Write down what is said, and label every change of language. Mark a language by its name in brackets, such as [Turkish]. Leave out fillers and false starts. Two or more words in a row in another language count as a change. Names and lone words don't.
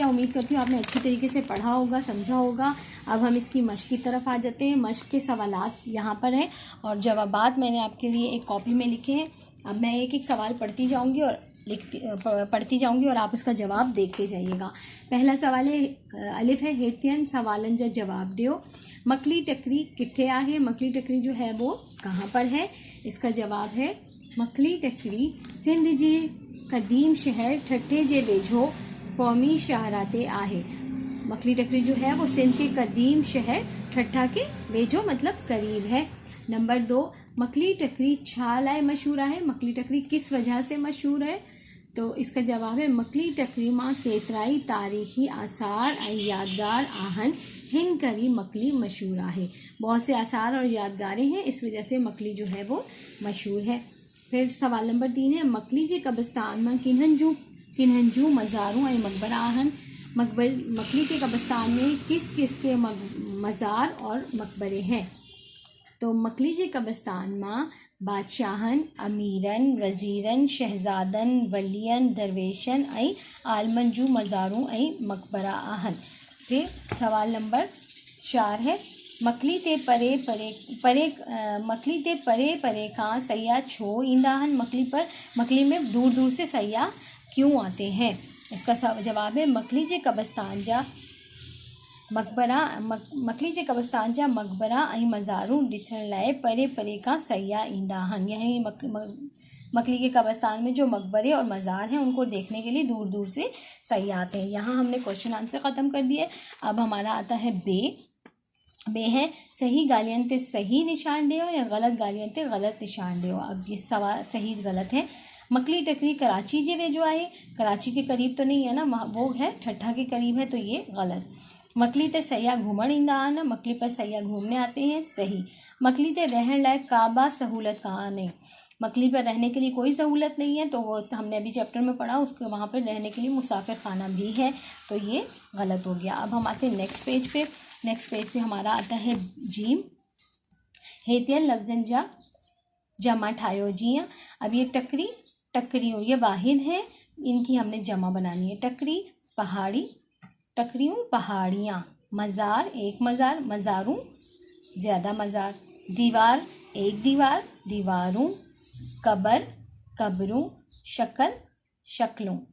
[Urdu] امید کرتی ہوں آپ نے اچھی طریقے سے پڑھا ہوگا، سمجھا ہوگا۔ اب ہم اس کی مشق کی طرف آ جاتے ہیں. مشق کے سوالات یہاں پر ہیں اور جوابات میں نے آپ کے لیے ایک کاپی میں لکھے ہیں. اب میں ایک ایک سوال پڑھتی جاؤں گی اور آپ اس کا جواب دیکھتے جائیے گا. پہلا سوال ہے، الف ہے, [Sindhi] हेतियन सवालन जा जवाब दियो। मकली टकरी किथे आहे। [Urdu] مکلی ٹکری جو ہے وہ کہاں پر ہے. اس کا جواب ہے [Sindhi] मकली टकरी सिंध जे कदीम शहर ठट्ठे जे वेझो कौमी शाहराते आहे। [Urdu] مکلی ٹکری جو ہے وہ سندھ کے قدیم شہر ٹھٹھہ کے ویجھو مطلب قریب ہے. [Sindhi] नंबर 2, मकली टकरी छा लाए मशहूर है। [Urdu] مکلی ٹکری کس وجہ سے مشہور ہے. تو اس کا جواب ہے [Sindhi] मकली टकरी मां केतराई तारीखी आसार ऐं यादगार आहन, हिन करी मकली मशहूर है। [Urdu] بہت سے آثار اور یادگاریں ہیں، اس وجہ سے مکلی جو ہے وہ مشہور ہے. پھر سوال نمبر 3 ہے, [Sindhi] मकली जे कब्रिस्तान में किन्हन जूं मज़ारूं ऐं मकबरा आहन। [Urdu] مکلی کے قبرستان میں کس کس کے مزار اور مقبرے ہیں. [Sindhi] तो मकली जे कब्रिस्तान में बादशाहन, अमीरन, वज़ीरन, शहजादन, वलियन, दरवेशन ऐं आलमन जूं मज़ारूं ऐं मकबरा आहन। [Urdu] پھر سوال نمبر 4 ہے, [Sindhi] मकली ते परे खां सयाह छो ईंदा आहिनि। [Urdu] مکلی میں دور دور سے سیاح کیوں آتے ہیں. اس کا جواب ہے [Sindhi] मकली जे कब्रिस्तान जा मकबरा ऐं मज़ारूं ॾिसण लाइ परे खां सयाह ईंदा आहिनि। [Urdu] یہی مکلی کے قبرستان میں جو مقبرے اور مزار ہیں ان کو دیکھنے کے لیے دور دور سے سیاح آتے ہیں. یہاں ہم نے [English] question answer [Urdu] ختم کر دیے۔ اب ہمارا آتا ہے بے ہے, [Sindhi] सही गालियन ते सही निशान दियो या गलत गालियन ते गलत निशान दियो। [Urdu] اب یہ سوال صحیح غلط ہے. [Sindhi] मकली टकरी कराची जे वेझो आहे। [Urdu] کراچی کے قریب تو نہیں ہے نا، وہ ہے ٹھٹھہ کے قریب ہے، تو یہ غلط. [Sindhi] मकली ते सयाह घूमण ईंदा आहिनि। [Urdu] مکلی پر سیاح گھومنے آتے ہیں، صحیح. [Sindhi] मकली ते रहण लाइ काबा सहूलत कान्हे। [Urdu] مکلی پر رہنے کے لیے کوئی سہولت نہیں ہے، تو وہ ہم نے ابھی چیپٹر میں پڑھا، اس کے وہاں پر رہنے کے لیے مسافر خانہ بھی ہے، تو یہ غلط ہو گیا. اب ہم آتے ہیں [English] next page [Urdu] پے ہمارا آتا ہے جیم. [Sindhi] हेतियन लफ्ज़न जा जमा ठायो। [Urdu] جیئں اب یہ ٹکریوں یہ واحد ہے، ان کی ہم نے جمع بنانی ہے. ٹکری پہاڑی، ٹکریوں پہاڑیاں. مزار ایک مزار، مزاروں زیادہ مزار. دیوار ایک دیوار، دیواروں۔ قبر قبروں، شکل شکلوں.